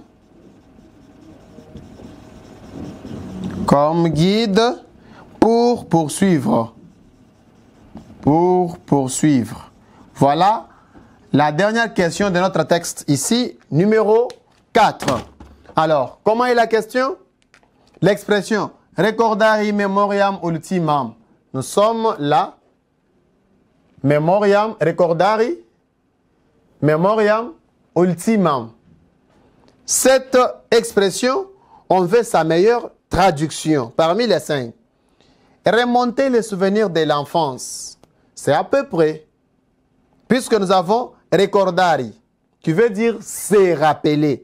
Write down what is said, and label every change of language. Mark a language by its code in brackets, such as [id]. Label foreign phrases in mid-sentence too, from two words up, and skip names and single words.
[fr] Comme guide pour poursuivre. Pour poursuivre. Voilà la dernière question de notre texte ici, numéro 4. Alors, comment est la question? L'expression [la] recordari memoriam ultimam. [fr] Nous sommes là. [la] Memoriam, recordari, memoriam ultimam. [fr] Cette expression, on veut sa meilleure traduction parmi les 5. Remonter les souvenirs de l'enfance. C'est à peu près. Puisque nous avons recordari, qui veut dire se rappeler.